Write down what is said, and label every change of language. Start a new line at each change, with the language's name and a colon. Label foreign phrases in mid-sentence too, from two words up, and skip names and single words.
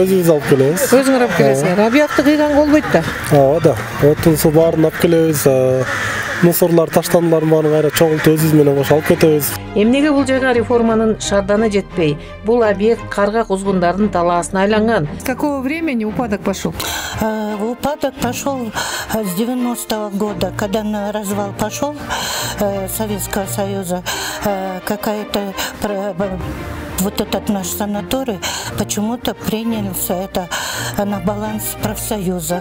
Kyrgyz: Өзүбүз алып келебиз. Өзүңөр алып келесиңер. А биякты кыйганга болбойт да? Ооба да. Отун, суу баарын алып келебиз. Мусорлар, таштандылардын баарын кайра чогултуп өзүбүз менен кошо алып кетебиз. Эмнеге бул жайга реформанын шарданы жетпей? Бул объект карга кузгундардын талаасына айланган.
Russian: С какого времени упадок пошел? Упадок пошел с 90-го года, когда на развал пошел Советского Союза, какая-то вот этот наш санаторий почему-то принялся это на баланс профсоюзов.